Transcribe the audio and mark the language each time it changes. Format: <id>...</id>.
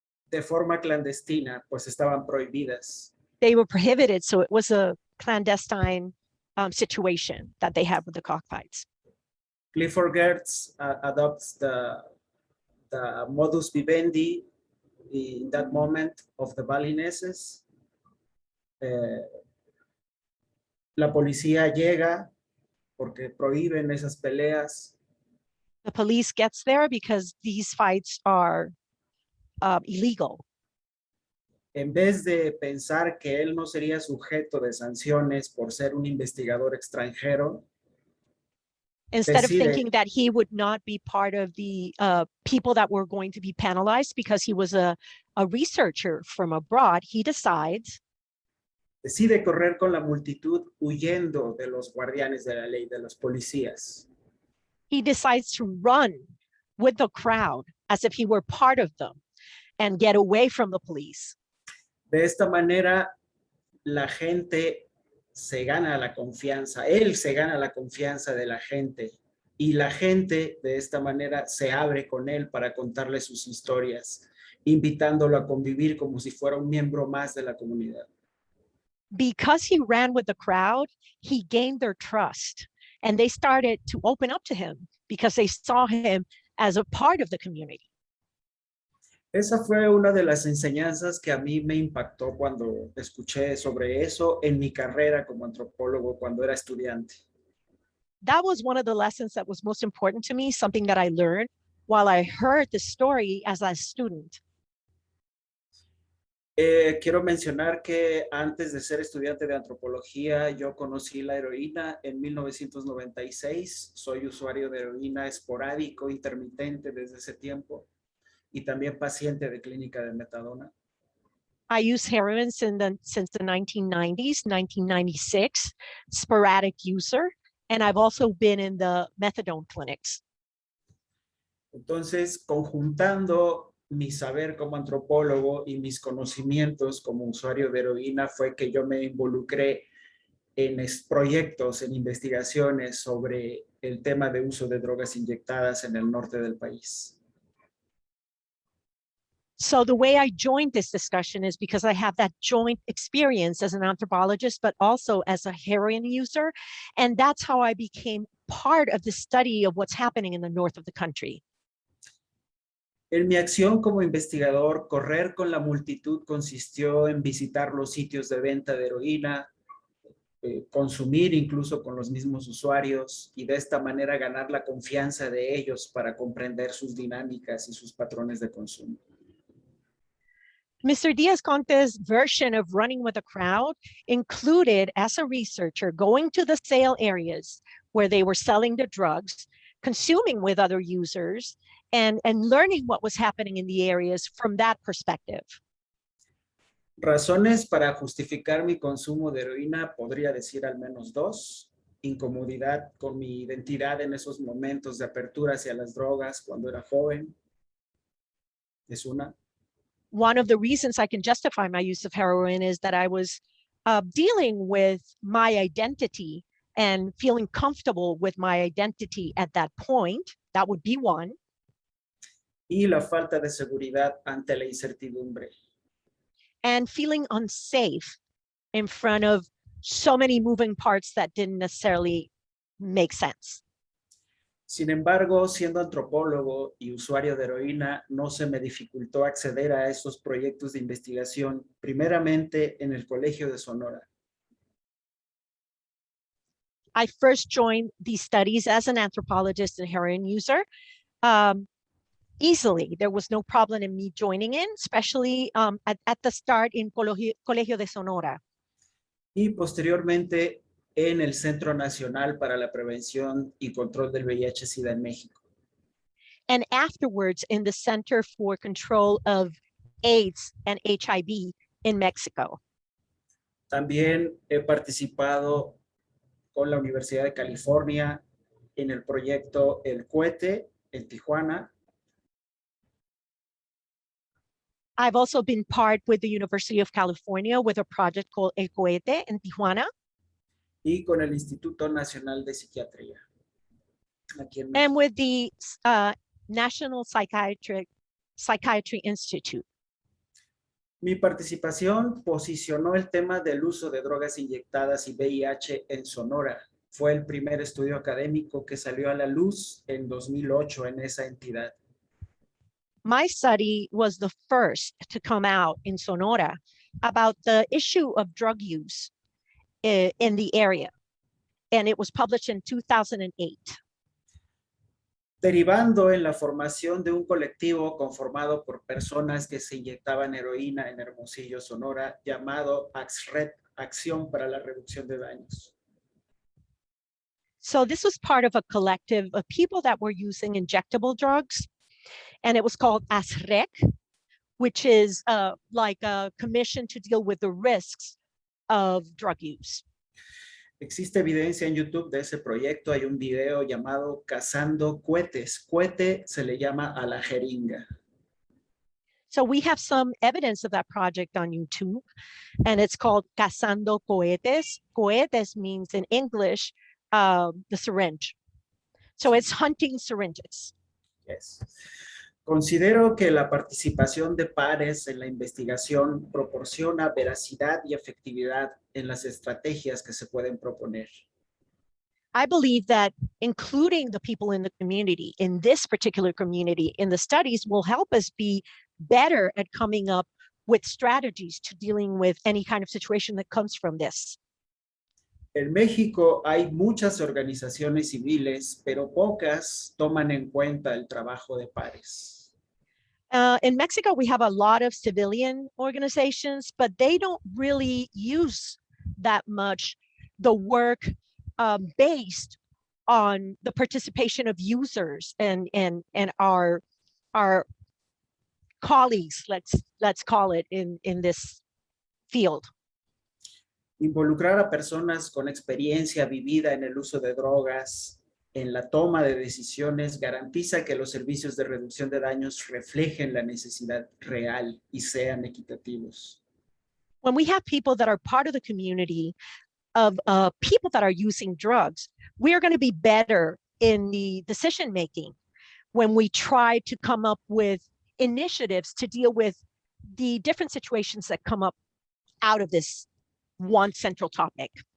<es>De forma clandestina, pues estaban prohibidas.</es> <en>They were prohibited, so it was a clandestine situation that they had with the cockfights. Clifford Geertz adopts the modus vivendi in that moment of the Balineses.</en> <es>La policía llega porque prohíben esas peleas.</es> <en>The police gets there because these fights are illegal.</en> <es>En vez de pensar que él no sería sujeto de sanciones por ser un investigador extranjero,</es> <en>instead of thinking that he would not be part of the people that were going to be penalized because he was a researcher from abroad, he</en> <es>decide correr con la multitud huyendo de los guardianes de la ley, de los policías.</es> <en>He decides to run with the crowd as if he were part of them and get away from the police.</en> <es>De esta manera, la gente se gana la confianza, él se gana la confianza de la gente y la gente de esta manera se abre con él para contarle sus historias, invitándolo a convivir como si fuera un miembro más de la comunidad.</es> <en>Because he ran with the crowd, he gained their trust and they started to open up to him because they saw him as a part of the community.</en> <es>Esa fue una de las enseñanzas que a mí me impactó cuando escuché sobre eso en mi carrera como antropólogo cuando era estudiante.</es> <en>That was one of the lessons that was most important to me, something that I learned while I heard the story as a student.</en> <es>Quiero mencionar que antes de ser estudiante de antropología, yo conocí la heroína en 1996. Soy usuario de heroína esporádico, intermitente desde ese tiempo. Y también paciente de clínica de metadona.</es> <en>I use heroin since the 1990s, 1996, sporadic user, and I've also been in the methadone clinics.</en> <es>Entonces, conjuntando mi saber como antropólogo y mis conocimientos como usuario de heroína fue que yo me involucré en proyectos, en investigaciones sobre el tema de uso de drogas inyectadas en el norte del país.</es> <en>So the way I joined this discussion is because I have that joint experience as an anthropologist, but also as a heroin user. And that's how I became part of the study of what's happening in the north of the country.</en> <es>En mi acción como investigador, correr con la multitud consistió en visitar los sitios de venta de heroína, consumir incluso con los mismos usuarios y de esta manera ganar la confianza de ellos para comprender sus dinámicas y sus patrones de consumo.</es> <en>Mr. Diazconti's version of running with a crowd included, as a researcher, going to the sale areas where they were selling the drugs, consuming with other users, and learning what was happening in the areas from that perspective.</en> <es>Razones para justificar mi consumo de heroína, podría decir al menos dos. Incomodidad con mi identidad en esos momentos de apertura hacia las drogas cuando era joven. Es una.</es> <en>One of the reasons I can justify my use of heroin is that I was dealing with my identity and feeling comfortable with my identity at that point. That would be one.</en> <es>Y la falta de seguridad ante la incertidumbre.</es> <en>And feeling unsafe in front of so many moving parts that didn't necessarily make sense.</en> <es>Sin embargo, siendo antropólogo y usuario de heroína, no se me dificultó acceder a esos proyectos de investigación, primeramente en el Colegio de Sonora.</es> <en>I first joined these studies as an anthropologist and heroin user. Easily, there was no problem in me joining in, especially at the start in Colegio de Sonora.</en> <es>Y posteriormente en el Centro Nacional para la Prevención y Control del VIH-Sida en México.</es> <en>And afterwards in the Center for Control of AIDS and HIV in Mexico.</en> <es>También he participado con la Universidad de California en el proyecto El Cohete en Tijuana.</es> <en>I've also been part with the University of California with a project called El Cohete in Tijuana.</en> <es>Y con el Instituto Nacional de Psiquiatría. Aquí en México.</es> <en>And with the National Psychiatry Institute.</en> <es>Mi participación posicionó el tema del uso de drogas inyectadas y VIH en Sonora. Fue el primer estudio académico que salió a la luz en 2008 en esa entidad.</es> <en>My study was the first to come out in Sonora about the issue of drug use in the area. And it was published in 2008.</en> <es>Derivando en la formación de un colectivo conformado por personas que se inyectaban heroína en Hermosillo, Sonora, llamado AXRED, Acción para la Reducción de Daños.</es> <en>So this was part of a collective of people that were using injectable drugs. And it was called ASREC, which is like a commission to deal with the risks of drug use.</en> <es>Existe evidencia en YouTube de ese proyecto. Hay un video llamado Cazando Cohetes. Cohete se le llama a la jeringa.</es> <en>So we have some evidence of that project on YouTube, and it's called Cazando Cohetes. Cohetes means in English, the syringe. So it's hunting syringes. Yes.</en> <es>Considero que la participación de pares en la investigación proporciona veracidad y efectividad en las estrategias que se pueden proponer.</es> <en>I believe that including the people in the community, in this particular community, in the studies will help us be better at coming up with strategies to dealing with any kind of situation that comes from this.</en> <es>En México hay muchas organizaciones civiles, pero pocas toman en cuenta el trabajo de pares.</es> <en>In Mexico, we have a lot of civilian organizations, but they don't really use that much the work based on the participation of users and our colleagues, let's call it, in this field.</en> <es>Involucrar a personas con experiencia vivida en el uso de drogas en la toma de decisiones garantiza que los servicios de reducción de daños reflejen la necesidad real y sean equitativos.</es> <en>When we have people that are part of the community of people that are using drugs, we are going to be better in the decision making when we try to come up with initiatives to deal with the different situations that come up out of this one central topic.</en>